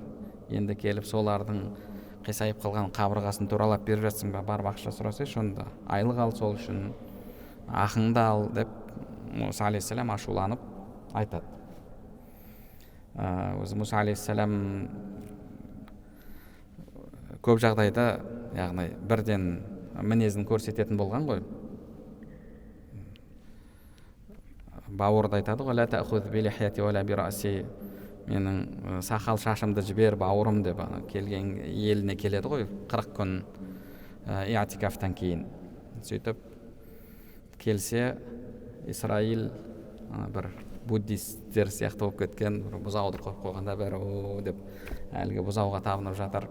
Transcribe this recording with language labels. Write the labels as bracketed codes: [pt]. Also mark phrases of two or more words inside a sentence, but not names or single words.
[kk] Енді келіп солардың қисайып қалған қабырғасын туралап беріп жатсың ба, барып ақша сұрасайшы, онда айлық ал, сол үшін ақыңды ал деп Муса алейхиссалам ашуланып айтады. Өзі Муса алейхиссалам көп жағдайда, яғни бірден мінезін көрсететін болған ғой. Бауырды айтады ғой, [ar] «لا تأخذ بلحيتي ولا برأسي». [kk] Менің сақал шашымды жібер, бауырым деп келген еліне келеді ғой, 40 күн иатикафтан кейін. Сөйтіп келсе, Исраил бір буддисттер сияқты болып кеткен, бұзауды қойып қойғанда бәрі о деп әлгі бұзауға табынып жатыр.